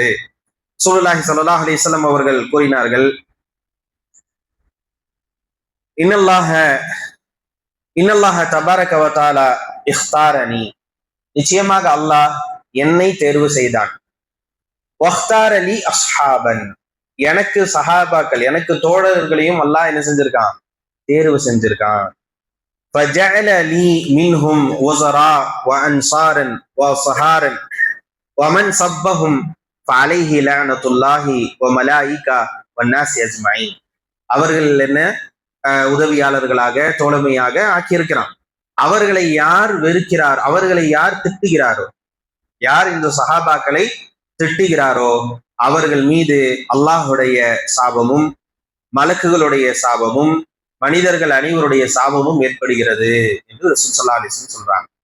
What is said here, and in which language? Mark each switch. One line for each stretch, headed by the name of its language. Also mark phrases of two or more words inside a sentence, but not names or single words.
Arabic: رسول الله صلى الله عليه وسلم
Tamil: அவர்கள் கூறினார்கள்,
Arabic: إن الله تبارك وتعالى اختارني,
Tamil: நிச்சயமாக அல்லாஹ் என்னை தேர்வு செய்தான்.
Arabic: واختار لي أصحابا,
Tamil: எனக்கு சஹாபாக்கள், எனக்கு தோழர்களையும் அல்லாஹ் என்ன செஞ்சிருக்கான், தேர்வு செஞ்சிருக்கான்.
Arabic: فجعل لي منهم وزراء وانصارا وصهارا ومن صبهم فعليه لعنة الله وملائكة والناس اجمعين.
Tamil: அவர்கள் என்ன உதவியாளர்களாக தோழமையாக ஆக்கியிருக்கிறான். அவர்களை யார் வெறுக்கிறார், அவர்களை யார் திட்டுகிறாரோ, யார் இந்த சஹாபாக்களை திட்டுகிறாரோ அவர்கள் மீது அல்லாஹுடைய சாபமும் மலக்குகளுடைய சாபமும் மனிதர்கள் அனைவருடைய சாபமும் ஏற்படுகிறது என்று ரசூல்
Arabic: صلى الله عليه وسلم
Tamil: சொல்றாங்க.